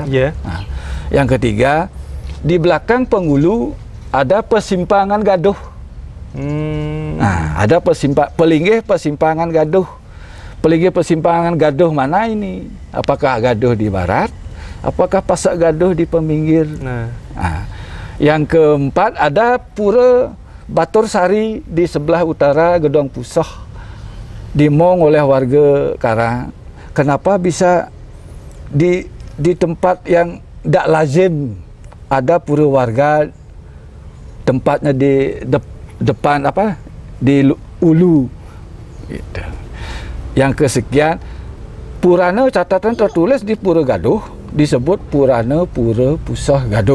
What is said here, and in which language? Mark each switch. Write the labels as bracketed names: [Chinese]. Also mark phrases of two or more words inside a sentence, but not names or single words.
[Indonesian] Yang ketiga, di belakang Pengulu ada persimpangan Gaduh. Ada Pelinggih persimpangan Gaduh. Pelinggih persimpangan Gaduh mana ini? Apakah Gaduh di barat? Apakah Pasak Gaduh di peminggir? Yang keempat, ada Pura Batur Sari di sebelah utara Gedong Pusah, dimong oleh warga Karang. Kenapa bisa di tempat yang tidak lazim ada pura warga, tempatnya di depan di ulu gitu. Yang kesekian, Purana catatan tertulis di Pura Gaduh disebut Purana Pura Pusah Gaduh.